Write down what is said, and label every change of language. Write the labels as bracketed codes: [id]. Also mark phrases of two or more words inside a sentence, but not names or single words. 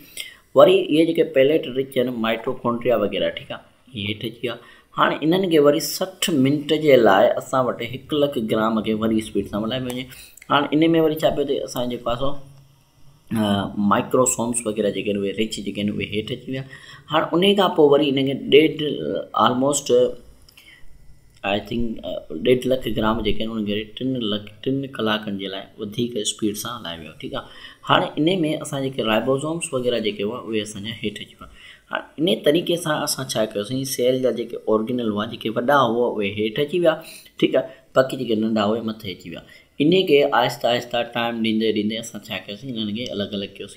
[sd] वरी इहे जेके [en] pellet rich [sd] आहिनि माइटोकॉन्ड्रिया वग़ैरह, ठीकु आहे, इहे हेठि अची विया। हाणे इन्हनि खे वरी 60 मिंट जे लाइ असां वटि 1 लख ग्राम खे वरी स्पीड सां मल्हाए वञे। हाणे इन में वरी छा पियो थिए, असांजे जेको आहे सो माइक्रोसोम्स वग़ैरह जेके आहिनि उहे रिच जेके आहिनि उहे हेठि अची विया। हाणे उन खां पोइ वरी इनखे 1.5 [en] almost I think [sd] 1.5 लख ग्राम जेके आहिनि उनखे 3 कलाकनि जे लाइ वधीक स्पीड सां हलाए वियो। ठीकु आहे, हाणे इन में असां जेके राइबोसोम्स वग़ैरह जेके हुआ उहे असांजा हेठि अची विया। हाणे इन तरीक़े सां असां छा कयोसीं, सेल जा जेके ऑर्गेनल हुआ, जेके वॾा हुआ उहे हेठि अची विया। ठीकु आहे, बाक़ी जेके नंढा हुआ मथे अची विया। इन खे आहिस्ता आहिस्ता टाइम ॾींदे ॾींदे असां छा कयोसीं, इन्हनि खे अलॻि अलॻि कयोसीं।